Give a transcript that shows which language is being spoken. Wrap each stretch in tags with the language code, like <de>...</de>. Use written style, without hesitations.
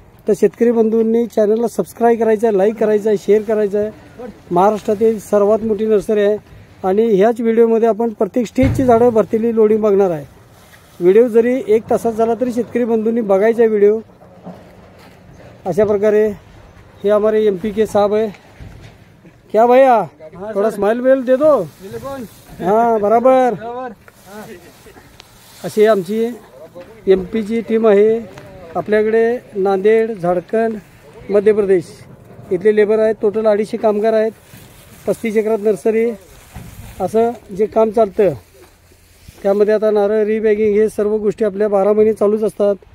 <mr>तर शेतकरी बंधूंनी चॅनलला सबस्क्राईब करायचं आहे, लाईक करायचं आहे, शेअर करायचं आहे. महाराष्ट्रातील सर्वात मोठी नर्सरी आहे. आणि ह्याच व्हिडिओमध्ये आपण प्रत्येक स्टेजची झाडं भरतेली लोडिंग बघणार आहे. व्हिडिओ जरी 1 तासात झाला तरी शेतकरी बंधूंनी बघायचा आहे व्हिडिओ. अशा प्रकारे हे</mr> <hi>हमारे MPK साहब है. क्या भैया थोड़ा स्माइल वेल दे दो. हाँ बराबर.</hi> <mr>अशी आमची MPची टीम आहे. आपल्याकडे नांदेड, झारखंड, मध्य प्रदेश इथले लेबर आहेत. टोटल 250 कामगार आहेत. 35 एकरात नर्सरी असं जे काम चालतं त्यामध्ये आता नारळ रिबॅगिंग हे सर्व गोष्टी आपल्या 12 महिने चालूच असतात.</mr>